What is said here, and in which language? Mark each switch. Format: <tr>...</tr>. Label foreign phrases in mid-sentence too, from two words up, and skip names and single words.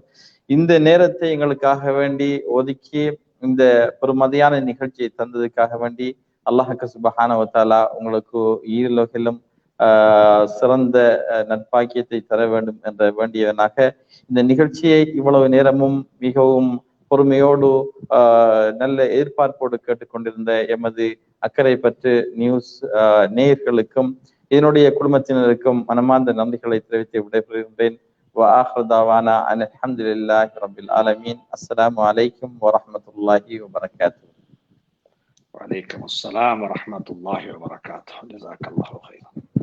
<ta>இந்த நேரத்தை எங்களுக்காக வேண்டி ஒதுக்கி இந்த பெருமதியான நிகழ்ச்சியை தந்ததுக்காக வேண்டி அல்லாஹ்வுக்கு</ta> <ar>سبحانه وتعالى</ar> <ta>உங்களுக்கு ஈருலகிலும் சிறந்த நற்பாக்கியத்தை தர வேண்டும் என்ற வேண்டியவனாக இந்த நிகழ்ச்சியை இவ்வளவு நேரமும் மிகவும் பொறுமையோடு நல்ல எதிர்பார்ப்போடு கேட்டுக்கொண்டிருந்த எமது அக்கறை பற்று நியூஸ் நேயர்களுக்கும் இதனுடைய குடும்பத்தினருக்கும் மனமார்ந்த நன்றிகளை தெரிவித்து விடைபெறுகின்றேன்.</ta> <ar>وآخر دعوانا أن الحمد لله رب العالمين. السلام عليكم ورحمة الله وبركاته. وعليكم السلام ورحمة الله وبركاته. جزاك الله خيرا.</ar>